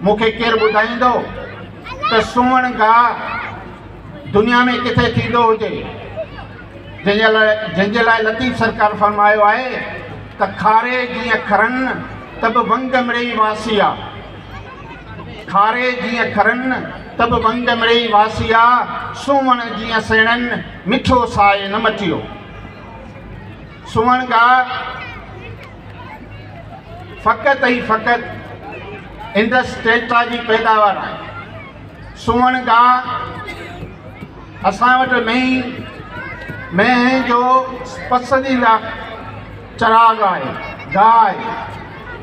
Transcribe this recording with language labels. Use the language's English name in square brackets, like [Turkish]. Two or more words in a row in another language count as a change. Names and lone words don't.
[Sindhi] मूंखे केरु ॿुधाईंदो त सुवण गाह दुनिया में किथे थींदो हुजे, जंहिंजे लाइ लतीफ़ सरकार फरमायो आहे त खारे जीअं खरनि तब वंग मिड़ई वासिया, खारे जीअं खरन तब वंग मिड़ई वासिया, सुवण जीअं सेणनि मिठो साए न मटियो। सुवण गाह फ़क़ति ऐं फ़क़ति [English] Indus Delta [Sindhi] जी पैदावार आहे। सुवण गाह असां वटि मेंह जो पसंदीदा चराग आहे, गाह आहे।